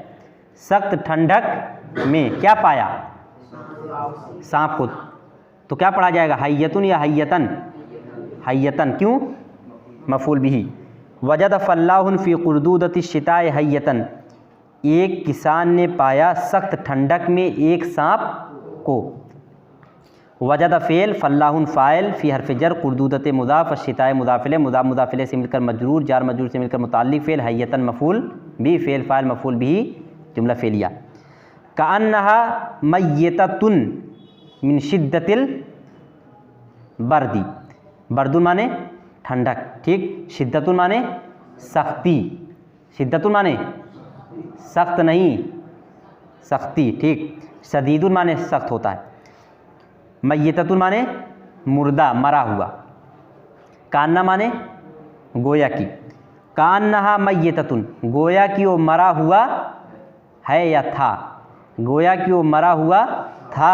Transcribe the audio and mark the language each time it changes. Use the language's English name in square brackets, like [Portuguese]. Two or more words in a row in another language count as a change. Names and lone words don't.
[Hindi] सख्त ठंडक में क्या पाया, सांप को, तो क्या पढ़ा जाएगा, हय्यतुन या हय्यतन, हय्यतन, क्यों, मफ़ूल बिही। [Arabic] وجد فلاح في قرودة الشتاء حية, [Hindi] एक किसान ने पाया सख्त ठंडक में एक सांप को। वजद फ़ेल, फल्लाहुन फ़ाइल, फ़ी हर्फ़ जर, कुर्दूदत मुज़ाफ़, शिताए मुज़ाफ़िले, मुज़ाफ़ मुज़ाफ़िले से मिलकर मजरूर, जार मजरूर से मिलकर मुताल्लिक़ फ़ेल, हय्यतन मफ़ूल भी, फ़ेल फ़ाइल मफ़ूल बिही, जुमला फ़ेलिया। [Arabic] كأنها ميتة من شدة البرد، برد [Hindi] माने ठंडक, ठीक। शिद्दतुन माने सख्ती, शिद्दतुन माने सख्त नहीं, सख्ती, ठीक। शदीदुन माने सख्त होता है। मय्यततुन माने मुर्दा, मरा हुआ। कान्ना माने गोया की, [Arabic] كأنها ميتة, [Hindi] गोया की वो मरा हुआ है या था, गोया की वो मरा हुआ था।